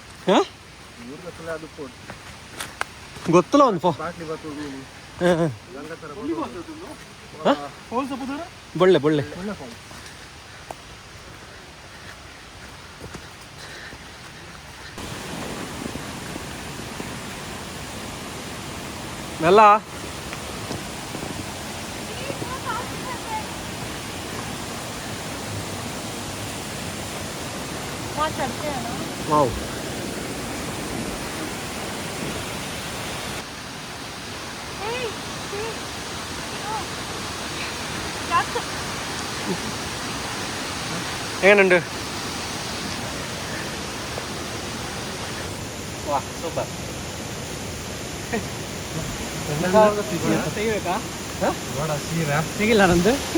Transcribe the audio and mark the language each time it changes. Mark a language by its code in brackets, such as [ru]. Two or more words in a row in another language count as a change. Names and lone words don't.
[kn] ಗೊತ್ತಲ್ಲ ಒಂದು ಬೊಳ್ಳೆ ಬೊಳ್ಳೆ ಮೆಲ್ಲ [hi] वहाँ चढ़ते हैं ना [ml] ವಾವ್ എങ്ങനെയുണ്ട് വാ സൂപ്പർ [kn] ತೆಗಿಬೇಕಾ ತೆಗಿಲ್ಲ ನಂದು